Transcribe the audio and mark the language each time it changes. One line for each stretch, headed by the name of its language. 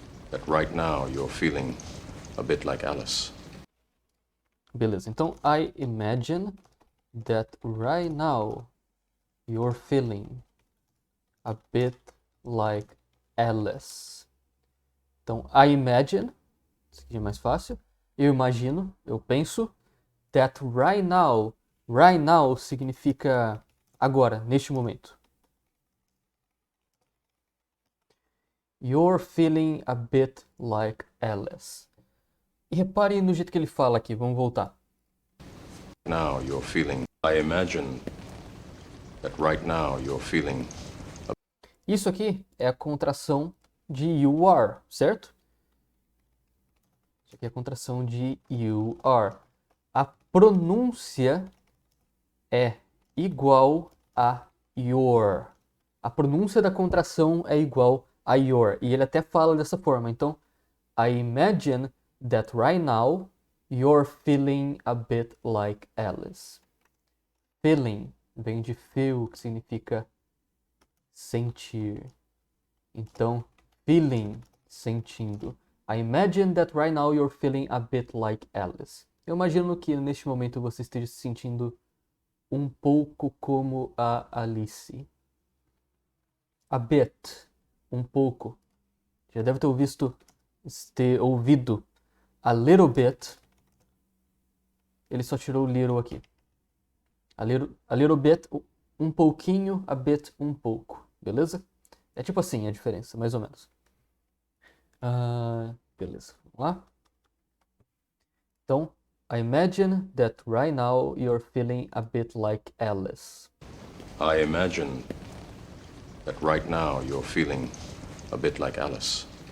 English: that right now you're feeling a bit like Alice.
Portuguese: Beleza, então
English: I imagine that right now you're feeling a bit like Alice.
Portuguese: Então,
English: I imagine,
Portuguese: isso aqui é mais fácil. Eu imagino, eu penso.
English: That right now
Portuguese: significa agora, neste momento.
English: You're feeling a bit like Alice.
Portuguese: E repare no jeito que ele fala aqui, vamos voltar.
English: Now you're feeling. I imagine that right now you're feeling.
Portuguese: Isso aqui é a contração de
English: you are,
Portuguese: certo? Isso aqui é a contração de
English: you are.
Portuguese: A pronúncia é igual a your. A pronúncia da contração é igual a your. E ele até fala dessa forma. Então,
English: I imagine that right now you're feeling a bit like Alice.
Portuguese: Feeling vem de feel, que significa sentir. Então, feeling, sentindo.
English: I imagine that right now you're feeling a bit like Alice.
Portuguese: Eu imagino que neste momento você esteja se sentindo um pouco como a Alice.
English: A bit,
Portuguese: um pouco. Já deve ter ouvido
English: a little bit.
Portuguese: Ele só tirou o little aqui.
English: A little bit,
Portuguese: um pouquinho,
English: a bit,
Portuguese: um pouco. Beleza? É tipo assim a diferença, mais ou menos. Beleza, vamos lá. Então,
English: I imagine that right now you're feeling a bit like Alice. I imagine that right now you're feeling a bit like Alice.